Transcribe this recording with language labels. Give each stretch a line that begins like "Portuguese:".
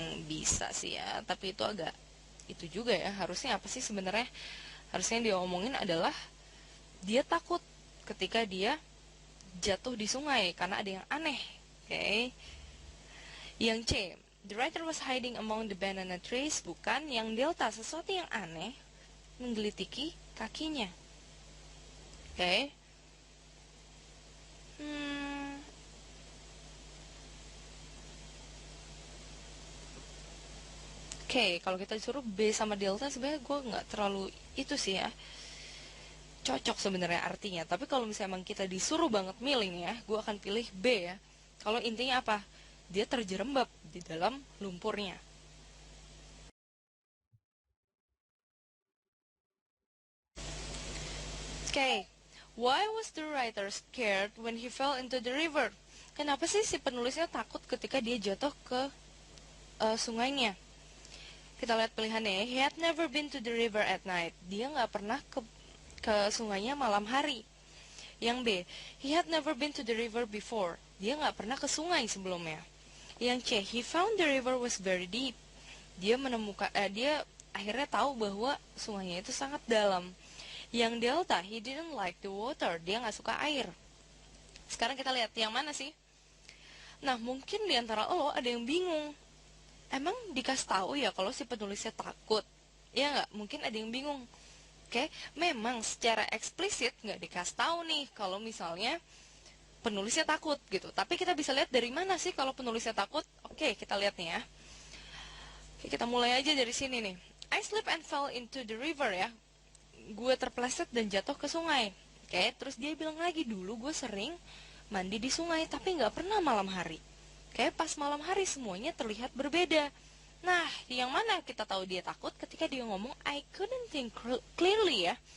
Indonesian: Bisa sih ya, tapi itu agak itu juga ya. Harusnya apa sih sebenarnya? Harusnya yang dia omongin adalah dia takut ketika dia jatuh di sungai karena ada yang aneh. Oke. Yang C,
English: the writer was hiding among the banana trees.
Indonesian: Bukan. Yang delta, sesuatu yang aneh menggelitiki kakinya. Oke. Oke, kalau kita disuruh B sama delta, sebenarnya gue nggak terlalu itu sih ya cocok sebenarnya artinya. Tapi kalau misalnya emang kita disuruh banget milih ya, gue akan pilih B ya. Kalau intinya apa? Dia terjerembab di dalam lumpurnya.
English: Oke, why was the writer scared when he fell into the river?
Indonesian: Kenapa sih si penulisnya takut ketika dia jatuh ke sungainya? Kita lihat pilihannya.
English: He had never been to the river at night.
Indonesian: Dia nggak pernah ke sungainya malam hari. Yang B,
English: he had never been to the river before.
Indonesian: Dia nggak pernah ke sungai sebelumnya. Yang C,
English: he found the river was very deep.
Indonesian: Dia akhirnya tahu bahwa sungainya itu sangat dalam. Yang delta,
English: he didn't like the water.
Indonesian: Dia nggak suka air. Sekarang kita lihat yang mana sih? Nah, mungkin diantara lo ada yang bingung. Emang dikasih tahu ya kalau si penulisnya takut? Ya nggak? Mungkin ada yang bingung. Oke, memang secara eksplisit nggak dikasih tahu nih kalau misalnya penulisnya takut gitu. Tapi kita bisa lihat dari mana sih kalau penulisnya takut? Oke, kita lihat nih ya. Oke, kita mulai aja dari sini nih.
English: I slipped and fell into the river ya.
Indonesian: Gue terpeleset dan jatuh ke sungai. Oke, terus dia bilang lagi, dulu gue sering mandi di sungai tapi nggak pernah malam hari. Oke, pas malam hari semuanya terlihat berbeda. Nah, yang mana kita tahu dia takut ketika dia ngomong
English: I couldn't think clearly
Indonesian: ya.